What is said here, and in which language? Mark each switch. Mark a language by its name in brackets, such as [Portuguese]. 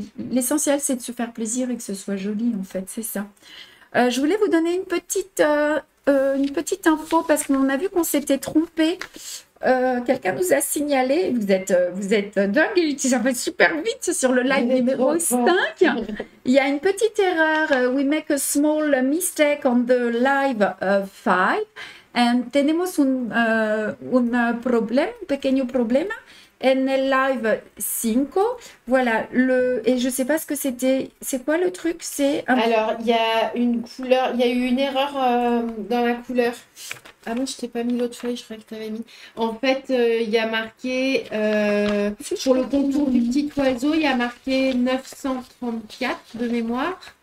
[French] L'essentiel, c'est de se faire plaisir et que ce soit joli, en fait, c'est ça. Je voulais vous donner une petite info, parce qu'on a vu qu'on s'était trompé. Quelqu'un nous a signalé, vous êtes dingue, ça va super vite sur le live numéro 5. Il y a une petite erreur. [English] We make a small mistake on the live 5. [Spanish] And tenemos un problema, un pequeño problema en el live 5. [French] Voilà, et je ne sais pas ce que c'était. C'est quoi le truc? Alors, il y a une couleur, il y a eu une erreur dans la couleur. Ah non, je t'ai pas mis l'autre feuille, je croyais que tu avais mis. En fait, il y a marqué, sur le contour du petit oiseau, il y a marqué 934 de mémoire.